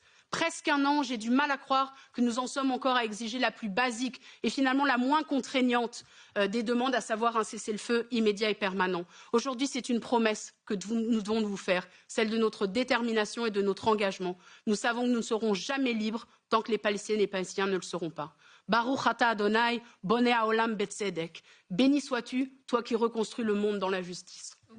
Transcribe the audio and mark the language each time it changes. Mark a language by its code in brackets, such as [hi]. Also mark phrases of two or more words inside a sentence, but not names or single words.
[fr] Presque un an, j'ai du mal à croire que nous en sommes encore à exiger la plus basique et finalement la moins contraignante des demandes, à savoir un cessez-le-feu immédiat et permanent. Aujourd'hui, c'est une promesse que nous devons vous faire, celle de notre détermination et de notre engagement. Nous savons que nous ne serons jamais libres tant que les Palestiniennes et les Palestiniens ne le seront pas. [he] ברוך אתה אדוני בונה העולם בצדק. [fr] Béni sois-tu, toi qui reconstruis le monde dans la justice.